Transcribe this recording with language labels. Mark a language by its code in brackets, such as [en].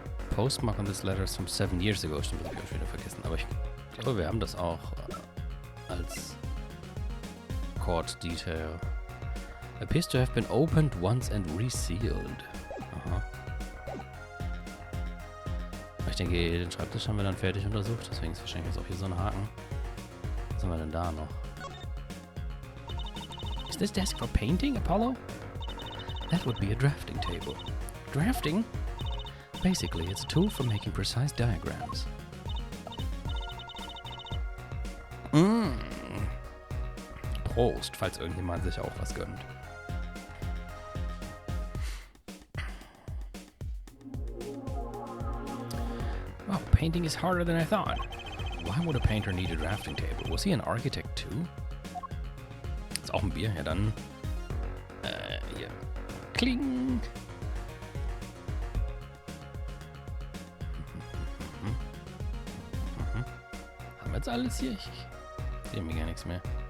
[en] Postmark on this letter is from 7 years ago. [de] Stimmt, das habe ich auch schon wieder vergessen. Aber ich glaube, wir haben das auch als Court Detail. [en] Appears to have been opened once and resealed. Aha. [de] Ich denke, den Schreibtisch haben wir dann fertig untersucht. Deswegen ist wahrscheinlich jetzt auch hier so ein Haken. Was haben wir denn da noch? [en] Is this desk for painting, Apollo? That would be a drafting table. Drafting? Basically, it's a tool for making precise diagrams. [de] Prost, falls irgendjemand sich auch was gönnt. [en] Wow, painting is harder than I thought. Why would a painter need a drafting table? Was he an architect too? [de] Ist auch ein Bier, ja dann. Hier. Kling! Haben wir jetzt alles hier? Ich sehe mir gar nichts mehr.